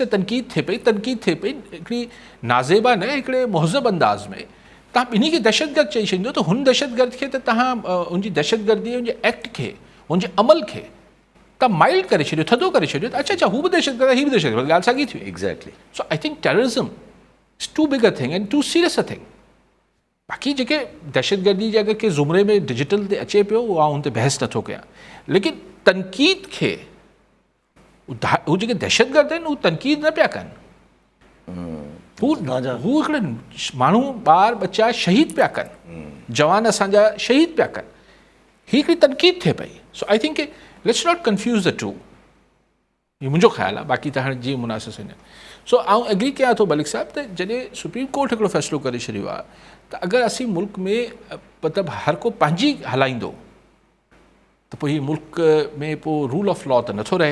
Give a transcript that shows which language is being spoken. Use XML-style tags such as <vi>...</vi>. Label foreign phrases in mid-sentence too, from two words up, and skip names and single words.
<sd>तनक़ीद थिए पई हिकिड़ी नाज़ेबा न हिकिड़े मुहज़ब अंदाज़ में, तव्हां ॿिन्ही खे दहशतगर्द चई छॾींदो त हुन दहशतगर्द खे त तव्हां उनजी दहशतगर्दी उनजे एक्ट खे, उनजे अमल खे तव्हां माइल्ड करे छॾियो, थधो करे छॾियो त अच्छा हू बि दहशतगर्द आहे, ही बि दहशतगर्द, ॻाल्हि साॻी थी।</sd> <en>एग्ज़ैक्टली। So I think terrorism is too big a thing and too serious a thing.</en> <sd>बाक़ी जेके दहशतगर्दी जे अगरि के ज़ुमरे में डिजिटल ते अचे पियो, उहा हुन ते बहस नथो कयां, लेकिन तनक़ीद खे हू जेके दहशतगर्द आहिनि, हू तनक़ीद न पिया कनि, हू हिकिड़े माण्हू ॿार बच्चा शहीद पिया कनि, जवान असांजा शहीद पिया कनि, ही हिकिड़ी तनक़ीद थिए पई।</sd> <en>So I think let's not confuse the two,</en> <sd>इहो मुंहिंजो ख़्यालु आहे, बाक़ी त हाणे जीअं मुनासिब आहिनि। सो आउं एग्री कयां थो मलिक साहिब त जॾहिं सुप्रीम कोर्ट हिकिड़ो फ़ैसिलो करे छॾियो आहे त अगरि असीं मुल्क में मतिलबु हर को पंहिंजी हलाईंदो त पोइ हीअ मुल्क में पोइ</sd> <en>rule of law</en> <sd>त नथो रहे।</sd>